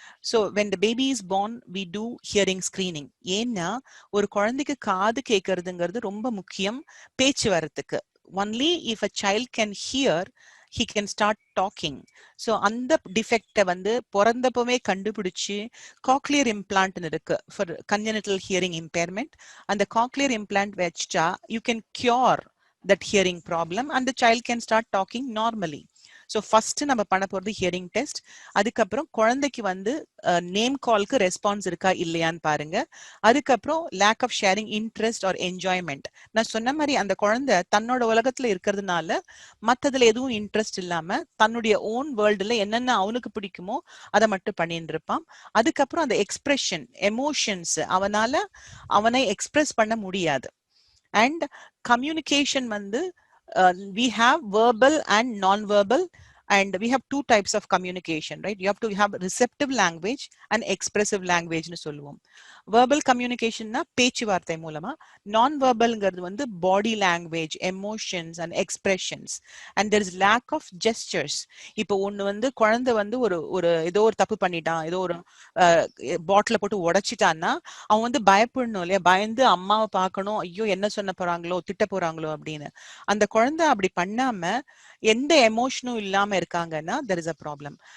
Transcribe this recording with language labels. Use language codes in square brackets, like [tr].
[en] So when the baby is born we do hearing screening. [ta] ஏன்னா ஒரு குழந்தைக்கு காது கேட்கறதுங்கிறது ரொம்ப முக்கியம் பேச்சு வரத்துக்கு. [en] Only if a child can hear he can start talking. [ta] So அந்த டிஃபெக்டை வந்து பிறந்தப்பவே கண்டுபிடிச்சு காக்லியர் இம்ப்ளான்ட் இருக்கு [en] For congenital hearing impairment. [ta] அந்த காக்லியர் இம்ப்ளான்ட் வச்சுட்டா [en] You can cure that hearing problem and the child can start talking normally. [ta] So first நம்ம பண்ண போறது hearing test. அதுக்கப்புறம் குழந்தைக்கு வந்து நேம் கால்க்கு ரெஸ்பான்ஸ் இருக்கா இல்லையான்னு பாருங்க. அதுக்கப்புறம் [en] Lack of sharing interest or enjoyment. [ta] நான் சொன்ன மாதிரி அந்த குழந்தை தன்னோட உலகத்துல இருக்கிறதுனால மற்றதுல எதுவும் இன்ட்ரெஸ்ட் இல்லாம தன்னுடைய ஓன் வேர்ல்டுல என்னென்ன அவனுக்கு பிடிக்குமோ அதை மட்டும் பண்ணிட்டு இருப்பான். அதுக்கப்புறம் அந்த எக்ஸ்பிரஷன் எமோஷன்ஸ் அவனை எக்ஸ்பிரஸ் பண்ண முடியாது. அண்ட் கம்யூனிகேஷன் வந்து [en] we have verbal and non-verbal, and we have two types of communication, right? You have to have receptive language and expressive language [ta] nu solluvom. [en] Verbal communication na [ta] பேச்சு வார்த்தை மூலமா, [en] non verbalங்கிறது வந்து body language, emotions and expressions, and there is lack of gestures. [ta] இப்போ ஒன்னு வந்து குழந்தை வந்து ஒரு ஒரு ஏதோ ஒரு தப்பு பண்ணிட்டான், ஏதோ ஒரு பாட்டில போட்டு உடைச்சிட்டான்னா அவன் வந்து பயப்படணும் இல்லையா, பயந்து அம்மாவை பார்க்கணும், ஐயோ என்ன சொன்ன போறாங்களோ திட்ட போறாங்களோ அப்படின்னு. அந்த குழந்தை அப்படி பண்ணாம எந்த எமோஷனும் இல்லாம இருக்காங்கன்னா [en] there is a problem.